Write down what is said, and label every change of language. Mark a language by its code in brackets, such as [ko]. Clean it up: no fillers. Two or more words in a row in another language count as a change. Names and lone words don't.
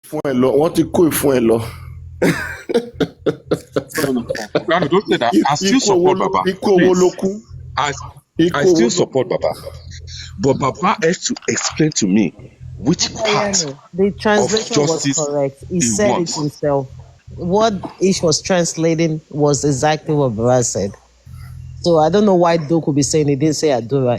[yo] Fún ẹ lọ, wọ́n ti kó ìfún ẹ lọ. [en] Papariano, don't say that. I still support Baba. [yo] Ikú owó ló [en] Please. [yo] kú. [en] I [yo] Ikú owó [en] still [yo] ló kú. [en] support Baba. But Baba has to explain to me which part Papariano, the of translation was justice correct. He he said it wants. himself. What Ish was translating was exactly what Baba said. So I don't know why Doe could be saying he didn't say Adora.